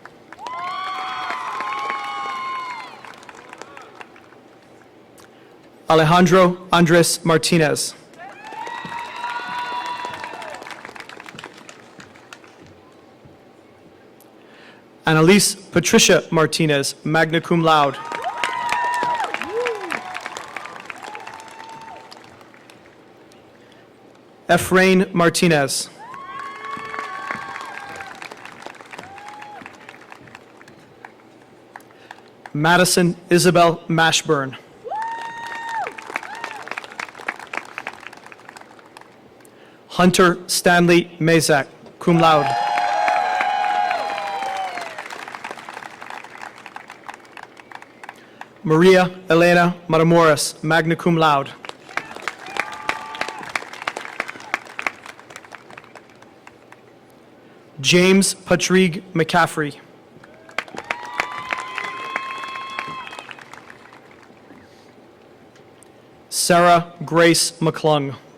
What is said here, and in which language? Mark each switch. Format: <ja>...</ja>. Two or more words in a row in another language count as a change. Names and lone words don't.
<en>Alejandro Andres Martinez. Annalise Patricia Martinez,</en> <la>magna cum laude.</la> <en>Efrain Martinez. Madison Isabel Mashburn. Hunter Stanley Mazak,</en> <la>cum laude.</la> <en>Maria Elena Matamoros,</en> <la>magna cum laude.</la> <en>James Patrick McCaffrey. Sarah Grace McClung.</en>